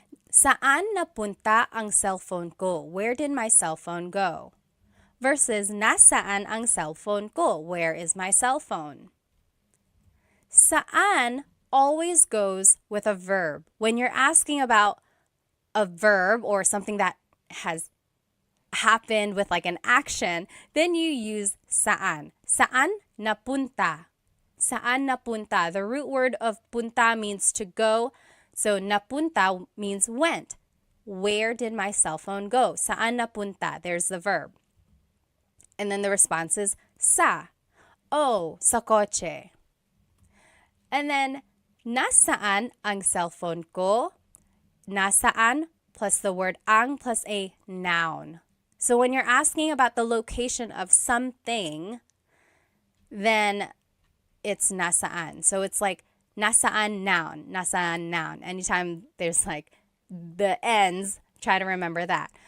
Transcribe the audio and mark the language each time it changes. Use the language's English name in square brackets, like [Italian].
[Filipino] Saan napunta ang cellphone ko? [English] Where did my cell phone go? [Filipino] Versus nasaan ang cellphone ko? [English] Where is my cell phone? Saan always goes with a verb. When you're asking about a verb or something that has happened with like an action, then you use saan. [Filipino] Saan napunta? Saan napunta? [English] The root word of punta means to go. So napunta means went. Where did my cell phone go? [Filipino] Saan napunta? [English] There's the verb. And then the response is sa. [Filipino] Oh, sa kotse. [English] And then [Filipino] nasaan ang cellphone ko? [English] Nasaan plus the word ang plus a noun. So when you're asking about the location of something, then it's nasaan. So it's like nasaan noun. Anytime there's like the ends, try to remember that.